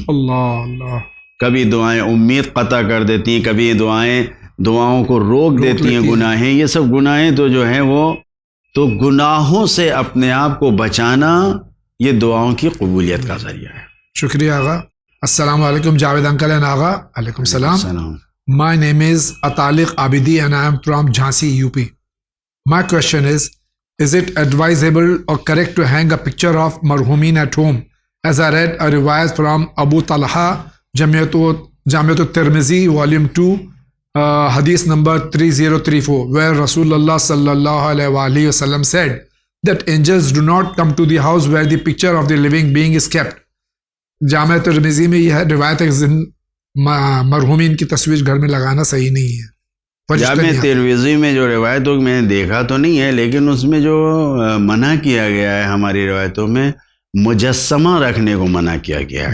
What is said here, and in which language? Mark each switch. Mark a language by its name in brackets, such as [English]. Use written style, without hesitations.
[Urdu] اللہ کبھی دعائیں امید قطع کر دیتی ہیں, کبھی دعاؤں کو روک دیتی ہیں گناہیں. یہ سب گناہیں تو جو ہیں وہ تو گناہوں سے اپنے آپ کو بچانا یہ دعاؤں کی قبولیت کا ذریعہ ہے. شکریہ آغا. السلام علیکم. جاوید انکل اینڈ آغا. علیکم السلام. [English] My name is Ataliq Abidi and I am from Jhansi, UP. My question is it advisable or correct to hang a picture of marhumin at home? As I read a revise from Abu Talha, Jamiat al-Tirmizi, volume 2, hadith number 3034, where Rasulullah sallallahu alaihi wasallam said that angels do not come to the house where the picture of the living being is kept. [Urdu] جامع ترمذی میں یہ روایت ہے مرحومین کی تصویر گھر میں لگانا صحیح نہیں ہے. جامع ترمذی میں جو روایت ہو میں نے دیکھا تو نہیں ہے, لیکن اس میں جو منع کیا گیا ہے ہماری روایتوں میں مجسمہ رکھنے کو منع کیا گیا ہے.